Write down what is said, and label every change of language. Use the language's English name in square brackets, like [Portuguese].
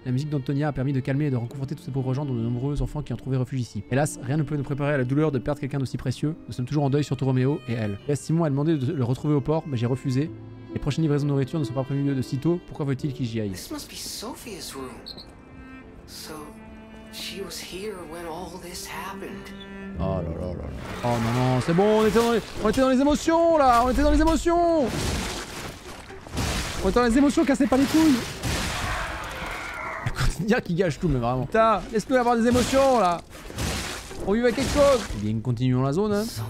[French] La musique d'Antonia a permis de calmer et de réconforter tous ces pauvres gens, dont de nombreux enfants qui ont trouvé refuge ici. Hélas, rien ne peut nous préparer à la douleur de perdre quelqu'un d'aussi précieux. Nous sommes toujours en deuil, surtout Roméo et elle. Et Simon a demandé de le retrouver au port, mais j'ai refusé. Les prochaines livraisons de nourriture ne sont pas prévues de sitôt. Pourquoi faut-il qu'il j'y aille? [English] This must be Sophia's room. So, she was here when all this happened. [French] Oh là là là là. Oh non non, c'est bon, on était dans les émotions là, on était dans les émotions. On était dans les émotions, cassez pas les couilles. dire qu'il gâche tout, mais vraiment. Putain, laisse-nous avoir des émotions là. On vit avec quelque chose. Eh bien, continuons la zone. Hein.